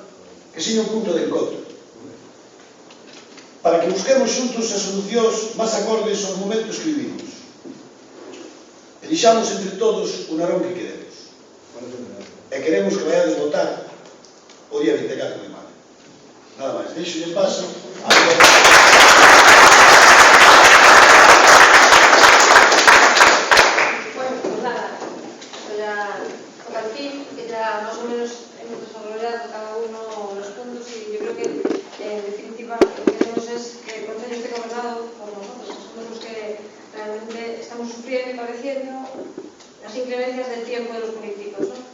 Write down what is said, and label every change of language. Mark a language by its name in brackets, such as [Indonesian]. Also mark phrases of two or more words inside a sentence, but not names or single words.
[Galician] Que seña un punto de encontro, para que busquemos xuntos as solucións máis acordes aos momentos que vivimos. Elixamos entre todos o Narón que queremos. E queremos que vayades votar o día 24 de maio. Nada máis. Deixo de paso a... [Spanish] Bueno, pues nada, ya toca el fin, que ya más o menos hemos desarrollado cada uno los puntos y yo creo que en definitiva lo que queremos es que el Concello esté gobernado por nosotros, que somos los que realmente estamos sufriendo y padeciendo las inclemencias del tiempo de los políticos, ¿no?